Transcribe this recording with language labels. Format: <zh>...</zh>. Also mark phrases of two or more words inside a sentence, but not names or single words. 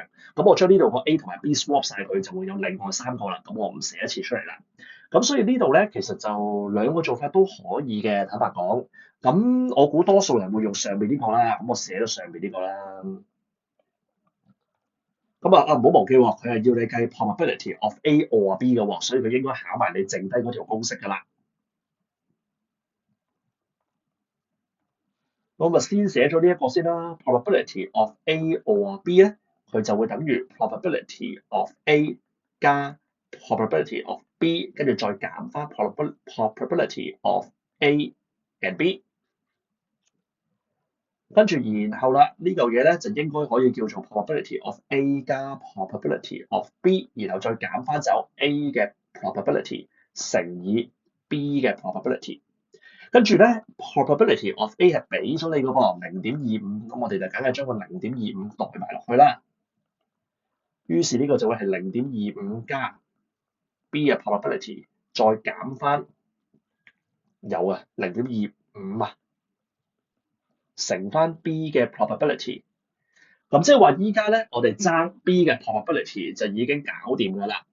<yue>咁我將呢度個 A 同埋 B swap 晒佢，就會有另外三個啦。咁我唔寫一次出嚟啦。咁所以呢度咧，其實就兩個做法都可以嘅，坦白講。咁我估多數人會用上面呢個啦，咁我寫咗上面呢個啦。咁唔好忘記喎，佢係要你計</yue> <en>probability of A or B</en> <yue>嘅喎，所以佢應該考埋你剩低嗰條公式㗎啦。我咪先寫咗呢一個先啦 ，</yue> <en>probability of A or B</en> <yue>咧，佢就會等於</yue> <en>probability of A</en> <yue>加</yue> <en>probability of B，</en> <yue>跟住再減翻</yue> <en>probability of A and B。</en> <yue>跟住然後啦，呢嚿嘢咧就應該可以叫做</yue> <en>probability of A</en> <yue>加</yue> <en>probability of B，</en> <yue>然後再減翻走 A 嘅 probability 乘以 B 嘅 probability。跟住咧</yue> <en>probability of A</en> <yue>係俾咗你個噃0.25，咁我哋就梗係將個0.25代埋落去啦。於是呢個就會係0.25加 B 嘅 probability，再減翻有啊0.25啊。乘翻 B 嘅 probability，咁即係話依家咧，我哋爭 B 嘅 probability 就已經搞掂㗎啦。</yue>